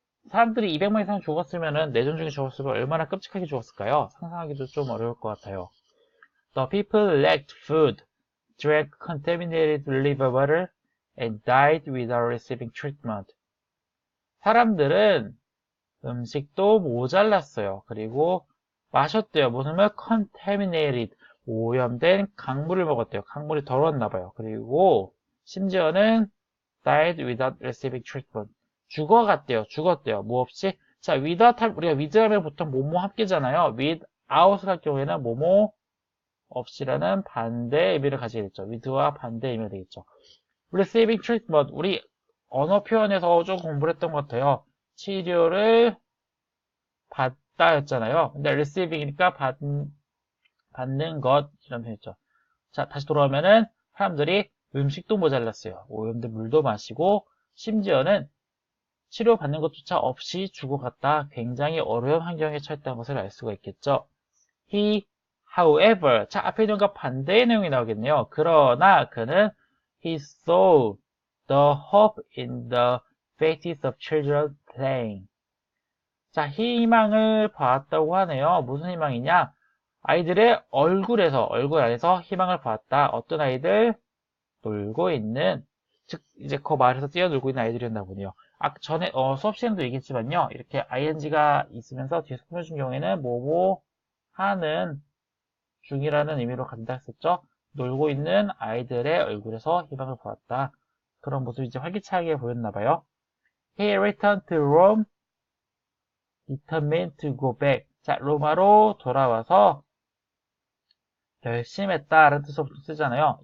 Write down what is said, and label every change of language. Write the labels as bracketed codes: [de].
[ko] 사람들이 200명 이상 죽었으면은 내전 중에 죽었으면 얼마나 끔찍하게 죽었을까요? 상상하기도 좀 어려울 것 같아요. [en] The people lacked food, drank contaminated river water, and died without receiving treatment. [ko] 사람들은 음식도 모자랐어요. 그리고 마셨대요. 무슨 말? contaminated, 오염된 강물을 먹었대요. 강물이 더러웠나봐요. 그리고 심지어는 [en] died without receiving treatment. [ko] 죽었대요. 뭐 없이? 자, without, 우리가 with 하면 보통 뭐뭐 함께잖아요. without 할 경우에는 뭐뭐 없이라는 반대 의미를 가지게 됐죠. with와 반대 의미가 되겠죠. [en] receiving treatment. [ko] 우리 언어 표현에서 좀 공부를 했던 것 같아요. 치료를 받다였잖아요. 근데 receiving이니까 받는 것, 이런 표현이죠. 자, 다시 돌아오면은 사람들이 음식도 모자랐어요. 오염된 물도 마시고, 심지어는 치료받는 것조차 없이 죽어갔다. 굉장히 어려운 환경에 처했다는 것을 알 수가 있겠죠. [en] He, however, [ko] 자, 앞에 있는 것과 반대의 내용이 나오겠네요. 그러나 그는 [en] he saw the hope in the faces of children playing. [ko] 자, 희망을 봤다고 하네요. 무슨 희망이냐? 아이들의 얼굴 안에서 희망을 봤다. 어떤 아이들? 놀고 있는, 즉, 이제 그 말에서 뛰어놀고 있는 아이들이었나 보네요. 전에, 수업 시간도 얘기했지만요. 이렇게 ing가 있으면서 뒤에서 꾸며준 경우에는 뭐뭐 하는 중이라는 의미로 간다 했었죠. 놀고 있는 아이들의 얼굴에서 희망을 보았다. 그런 모습이 이제 활기차게 보였나 봐요. [en] He returned to Rome, determined to go back. [ko] 자, 로마로 돌아와서 결심했다라는 뜻으로 쓰잖아요.